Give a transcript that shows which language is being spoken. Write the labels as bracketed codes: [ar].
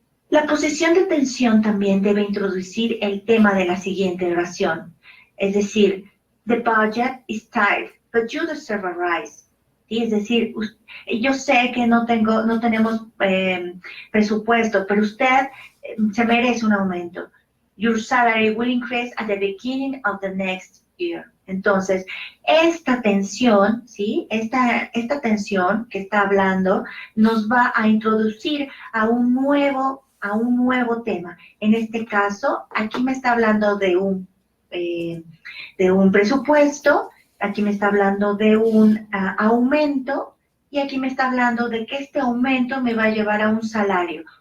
[es] La posición de tensión también debe introducir el tema de la siguiente oración. Es decir, [en] the budget is tight, but you deserve a rise. [es] ¿Sí? Es decir, yo sé que no tenemos presupuesto, pero usted se merece un aumento. [en] Your salary will increase at the beginning of the next year. [es] Entonces, esta tensión, ¿sí? Esta tensión que está hablando nos va a introducir a un nuevo tema. En este caso, aquí me está hablando de un presupuesto, aquí me está hablando de un aumento y aquí me está hablando de que este aumento me va a llevar a un salario.